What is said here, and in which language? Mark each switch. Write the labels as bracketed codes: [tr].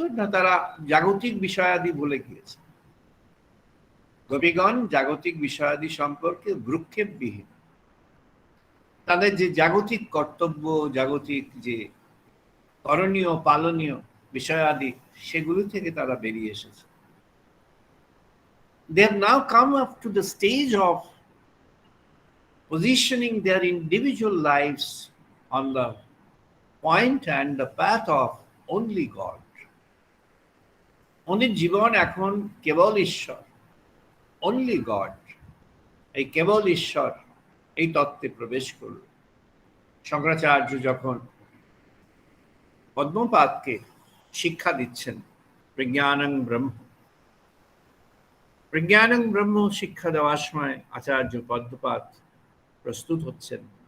[bn] না, তারা জাগতিক বিষয়াদি ভুলে গিয়েছে। গোপীগণ জাগতিক বিষয়াদি সম্পর্কে ভ্রুক্ষেপবিহীন। তাদের যে জাগতিক কর্তব্য, জাগতিক যে করণীয় পালনীয় বিষয়াদি, সেগুলি থেকে তারা বেরিয়ে এসেছে। [en] They have now come up to the stage of positioning their individual lives on the point and the path of only God. [bn] ওদের জীবন এখন কেবল ঈশ্বর, [en] only God, [bn] এই কেবল ঈশ্বর, এই তত্ত্বে প্রবেশ করল। শঙ্করাচার্য যখন পদ্মপাদকে শিক্ষা দিচ্ছেন প্রজ্ঞানং ব্রহ্ম, প্রজ্ঞানং ব্রহ্ম শিক্ষা দেওয়ার সময় আচার্য পদ্মপাদ প্রস্তুত হচ্ছেন।